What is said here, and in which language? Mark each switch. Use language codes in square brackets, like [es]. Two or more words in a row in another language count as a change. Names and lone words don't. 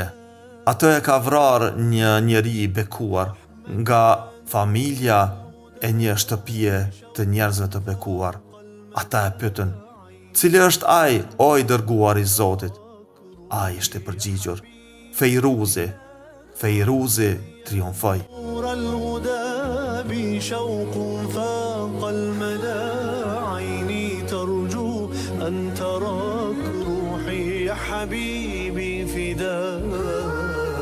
[sq] Atë e ka vrarë një njeri i bekuar nga familja e një shtëpie të njerëzve të bekuar. Ata e pyetën: cili është ai, o i dërguar i Zotit? Ai ishte përgjigjur: Fejruzi. Fejruzi triumfoi. [ar] شوق فاق المدى عيني ترجو أن تراك روحي يا حبيبي فداك